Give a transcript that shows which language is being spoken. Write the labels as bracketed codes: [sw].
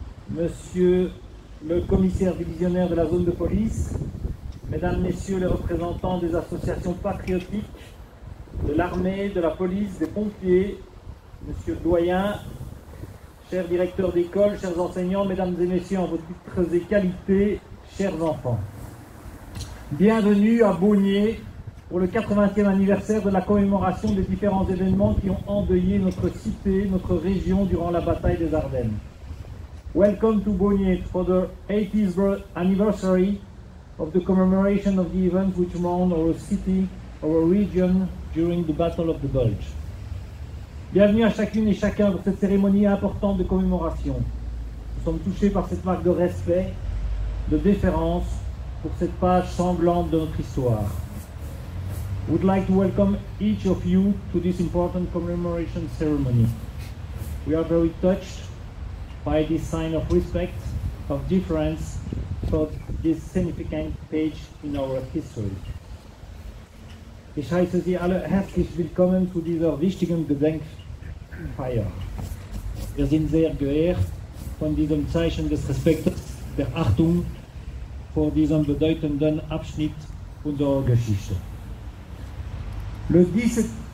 [fr] Monsieur le commissaire divisionnaire de la zone de police, Mesdames, Messieurs les représentants des associations patriotiques, de l'armée, de la police, des pompiers, Monsieur le doyen, chers directeurs d'école, chers enseignants, Mesdames et Messieurs en vos titres et qualités, chers enfants. Bienvenue à Beaunier pour le 80e anniversaire de la commémoration des différents événements qui ont endeuillé notre cité, notre région durant la bataille des Ardennes. [en] Welcome to Beaunier for the 80th anniversary of the commemoration of the events which mourn our city, our region during the Battle of the Bulge. [fr] Bienvenue à chacune et chacun pour cette cérémonie importante de commémoration. Nous sommes touchés par cette marque de respect, de déférence pour cette page sanglante de notre histoire. [en] We would like to welcome each of you to this important commemoration ceremony. We are very touched by this sign of respect, of deference for this significant page in our history. [de] Ich heiße Sie alle herzlich willkommen zu dieser wichtigen Gedenkfeier. Wir sind sehr geehrt von diesem Zeichen des Respekts, der Achtung vor diesem bedeutenden Abschnitt unserer Geschichte. [fr] Le 10